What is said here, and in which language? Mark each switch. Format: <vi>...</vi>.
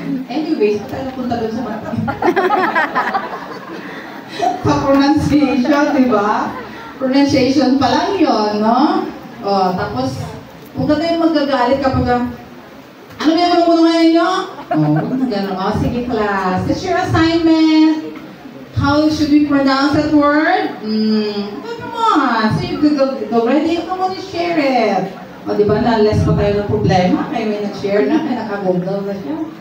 <tl>Anyways, tayo napunta doon sa mata. Sa pronunciation, diba? Pronunciation pa lang yun, no? O, tapos, kung ka tayo magagalit kapag ano ba yung mga ngayon nyo?</tl> <en>Oh,</en> <tl>sige</tl> <en>class. It's your assignment. How should we pronounce that word? Come on. So you Google it already. Come on, you share it.</en> <tl>O di ba, na-less pa tayo ng problema, kaya may nag-share na, kaya naka-google na siya.</tl>